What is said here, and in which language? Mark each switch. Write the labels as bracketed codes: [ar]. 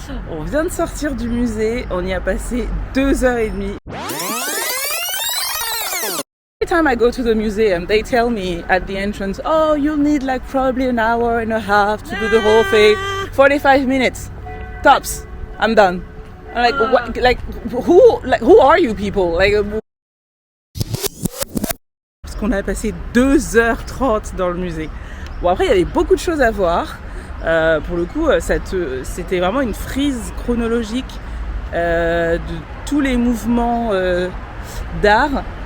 [fr] On vient de sortir du musée, on y a passé 2h30. [en] Every time I go to the museum, they tell me at the entrance, oh, you'll need like probably an hour and a half to do the whole thing. 45 minutes, tops. I'm done. I'm like, who are you people? [fr] Like, parce qu'on a passé 2h30 dans le musée. Bon, après, il y avait beaucoup de choses à voir. Pour le coup, c'était vraiment une frise chronologique de tous les mouvements d'art.